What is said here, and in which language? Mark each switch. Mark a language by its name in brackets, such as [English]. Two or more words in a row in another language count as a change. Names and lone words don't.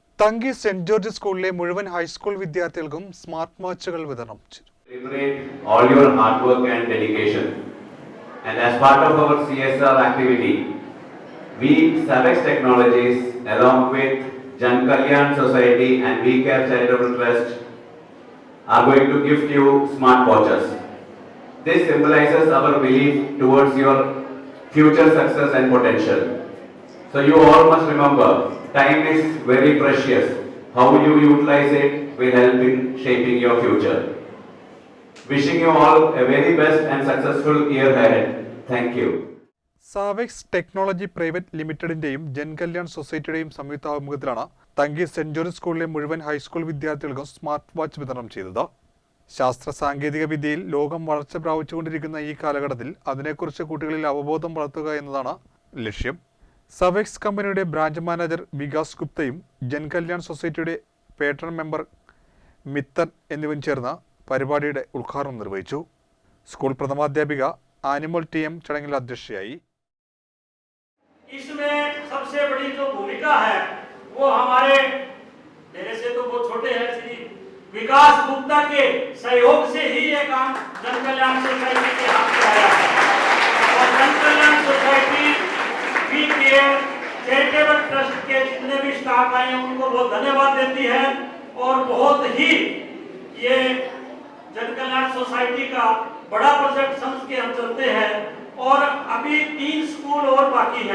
[Malayalam] തങ്കി സെന്റ് ജോർജ് സ്കൂളിലെ മുഴുവൻ ഹൈസ്കൂൾ വിദ്യാർത്ഥികൾക്കും [English] smart watches [Malayalam] വിതരണം ചെയ്തു. [English] Celebrate all your hard work and dedication. And as part of our CSR activity, we Savex Technologies along with Jan Kalyan Society and We Care Charitable Trust are going to gift you smart watches. This symbolizes our belief towards your future success and potential. So you all must remember, time is very precious. How you utilize it will help in shaping your future. Wishing you all a very best and successful year ahead. Thank you. [Malayalam] സാവെക്സ് ടെക്നോളജി പ്രൈവറ്റ് ലിമിറ്റഡിന്റെയും ജൻ കല്യാൺ സൊസൈറ്റിയുടെയും സംയുക്താഭിമുഖത്തിലാണ് തങ്കി സെന്റ് ജോർജ് സ്കൂളിലെ മുഴുവൻ ഹൈസ്കൂൾ വിദ്യാർത്ഥികൾക്കും [English] smart watch [Malayalam] വിതരണം ചെയ്തത്. ശാസ്ത്ര സാങ്കേതിക വിദ്യയിൽ ലോകം വളർച്ച പ്രാപിച്ചുകൊണ്ടിരിക്കുന്ന ഈ കാലഘട്ടത്തിൽ അതിനെക്കുറിച്ച് കുട്ടികളിൽ അവബോധം വളർത്തുക എന്നതാണ് ലക്ഷ്യം. സാവെക്സ് കമ്പനിയുടെ [English] branch manager [Malayalam] വികാസ് ഗുപ്തയും ജൻ കല്യാൺ സൊസൈറ്റിയുടെ [English] patron member [Malayalam] മിത്തൻ എന്നിവരും ചേർന്ന് പരിപാടിയുടെ ഉദ്ഘാടനം നിർവഹിച്ചു. സ്കൂൾ പ്രഥമാധ്യാപിക ആനിമൽ ടി.എം. ചടങ്ങിൽ അധ്യക്ഷയായി. [Hindi] इसमें सबसे बड़ी जो भूमिका है वो हमारे मेरे से तो वो छोटे हैं श्री विकास गुप्ता के सहयोग से ही ये काम जन कल्याण सोसाइटी के हाथ में आया है और जन कल्याण सोसाइटी वी केयर चैरिटेबल ट्रस्ट के जितने भी स्टाफ आए हैं उनको बहुत धन्यवाद देती है और बहुत ही ये जन कल्याण सोसाइटी का बड़ा प्रोजेक्ट समझ के हम चलते हैं और अभी 3 स्कूल और बाकी हैं.